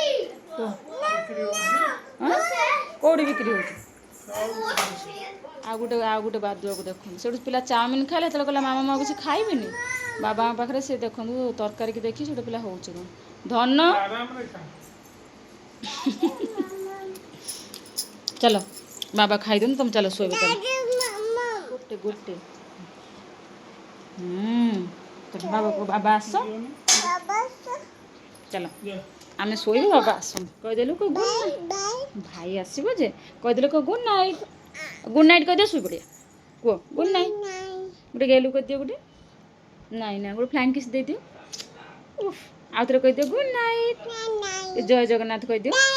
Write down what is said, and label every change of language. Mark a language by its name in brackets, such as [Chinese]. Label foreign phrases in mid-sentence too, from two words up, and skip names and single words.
[Odia] କୋଉଠି ବିକ୍ରି ହଉଛି ଆଉ ଗୋଟେ ବାଦୁଆକୁ ଦେଖନ୍ତୁ ସେଠୁ ପିଲା ଚାଉମିନ ଖାଇଲେ ସେତେବେଳେ କହିଲା ମାମା ମୁଁ ଆଉ କିଛି ଖାଇବିନି ବାବାଙ୍କ ପାଖରେ ସେ ଦେଖନ୍ତୁ ତରକାରୀକି ଦେଖି ସେଠୁ ପିଲା ହେଉଛି କ'ଣ ଧନ [Hindi] आराम रे खा [Odia] ଚାଲ ବାବା ଖାଇଦିଅନ୍ତୁ ତମେ ଚାଲ ଶୋଇବ ଚାଲ ଗୋଟେ ବାବା ଆସ ଚାଲ ଆମେ ଶୋଇବୁ ବାବା ଆସନ୍ତୁ କହିଦେଲୁ କ ଭାଇ ଆସିବ ଯେ କହିଦେଲୁ କ [English] good night [Odia] କହିଦିଅ ଶୋଇପଡ଼ିଆ କୁହ [English] good night [Odia] ଗୋଟେ ଗେଲୁ କହିଦିଅ ଗୋଟେ ନାଇଁ ନା ଗୋଟେ [English] flying kiss [Odia] ଦେଇଦିଅ ଆଉ ଥରେ କହିଦିଅ [English] good night [Odia] ଜୟ ଜଗନ୍ନାଥ କହିଦିଅ